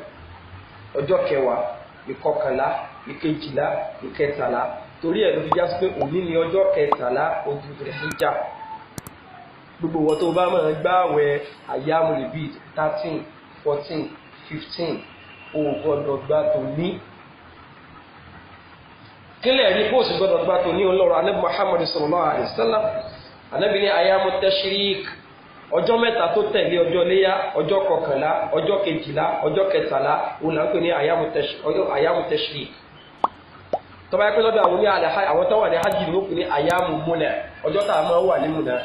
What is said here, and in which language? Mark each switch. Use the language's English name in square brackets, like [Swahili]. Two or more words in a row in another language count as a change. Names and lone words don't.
[Yoruba] ọjọ́ kẹwàá ìkọkànlá ìkejìlá ìkẹtàlá torí ẹ̀ ló fi já sí pé òní ni ọjọ́ kẹtàlá oṣù Dhul Hijjah. gbogbo wọn tó bá máa gbààwẹ̀ [Arabic] أيام البيض [Yoruba] 13 14 15 o gbọ́dọ̀ gbà tó ní. kílẹ̀ rí bó sì gbọ́dọ̀ gbà tó ní ọlọ́run anábì Muhammad [Arabic] صلى الله عليه وسلم [Yoruba] anábì ní [Arabic] أيام التشريق [Yoruba] ọjọ́ mẹ́ta tó tẹ̀lé ọjọ́ léyá ọjọ́ kọkànlá ọjọ́ kejìlá ọjọ́ kẹtàlá òun là ń pè ní [Arabic] أيام تشريق. [Yoruba] tó bá yẹ pé lọ́dọ̀ àwọn tó wà ní hajj ló pè ní [Arabic] أيام منى [Yoruba] ọjọ́ tá a máa wà ní múnà.